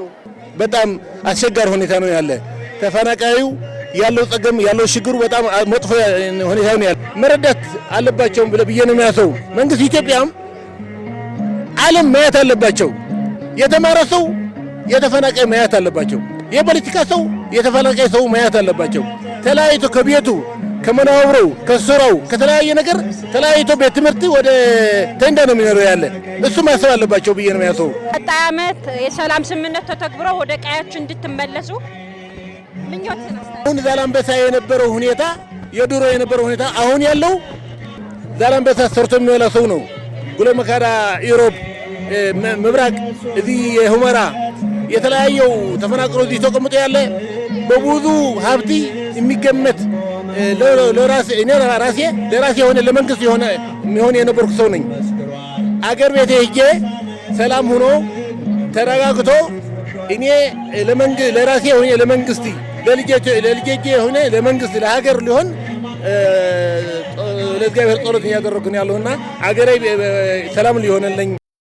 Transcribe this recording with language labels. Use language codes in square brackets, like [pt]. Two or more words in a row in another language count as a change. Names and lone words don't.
[am] በጣም አስቸጋሪ ሁኔታ ነው ያለ። ተፈናቃዩ ያለው ጸገም ያለው ችግሩ በጣም መጥፎ ሁኔታ ነው ያለ። መረዳት አለባቸው ብዬ ነው የሚያሰው። መንግስት ኢትዮጵያም ዓለም ማየት አለባቸው። የተማረ ሰው የተፈናቃይ ማየት አለባቸው። የፖለቲካ ሰው የተፈናቃይ ሰው ማየት አለባቸው። ተለያይቶ ከቤቱ ከመናወሩ ከስራው ከተለያየ ነገር ተለያይቶ ቤት ትምህርት ወደ ተንዳ ነው የሚኖረው ያለ እሱ ማሰብ አለባቸው ብዬ ነው የሚያሰው። ቀጣይ ዓመት የሰላም ስምምነት ተተግብሮ ወደ ቀያችሁ እንድትመለሱ ምኞት ነው። አሁን ዛላንበሳ የነበረው ሁኔታ የድሮ የነበረው ሁኔታ አሁን ያለው ዛላንበሳ ሰርቶ የሚወላ ሰው ነው። ጉሎ መካዳ ኢሮብ ምብራቅ እዚህ የሁመራ የተለያየው ተፈናቅሎ እዚህ ተቀምጦ ያለ በብዙ ሀብት የሚገመት ለራሴ የሆነ ለመንግስት የሚሆን የነበርኩ ሰው ነኝ። አገር ቤት ሄጄ ሰላም ሆኖ ተረጋግቶ እኔ ለራሴ የሆነ ለመንግስት ለልጄ የሆነ ለመንግስት ለሀገር ሊሆን ለእግዚአብሔር ጸሎት እያደረግኩ ነው ያለሁና አገሬ ሰላም ሊሆንልኝ